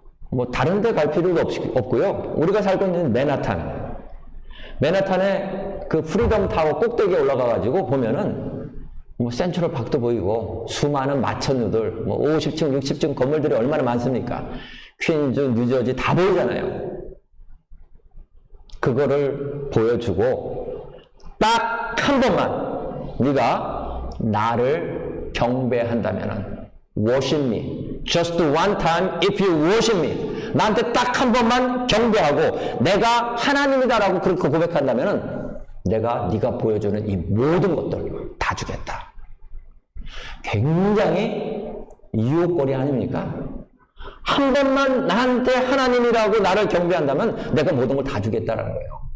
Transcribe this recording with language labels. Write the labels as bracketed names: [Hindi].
[Korean] 뭐 다른 데 갈 필요도 없고요. 우리가 살고 있는 맨하탄의 그 프리덤 타워 꼭대기에 올라가가지고 보면은 뭐 센트럴 파크도 보이고 수많은 마천루들 뭐 50층, 60층 건물들이 얼마나 많습니까? 퀸즈, 뉴저지 다 보이잖아요. 그거를 보여주고 딱 한 번만 네가 나를 경배한다면은 [English] worship me. Just one time if you worship me. [Korean] 나한테 딱 한 번만 경배하고 내가 하나님이다라고 그렇게 고백한다면은 내가 네가 보여주는 이 모든 것들 다 주겠다. 굉장히 유혹거리 아닙니까? 한 번만 나한테 하나님이라고 나를 경배한다면 내가 모든 걸 다 주겠다라는 거예요.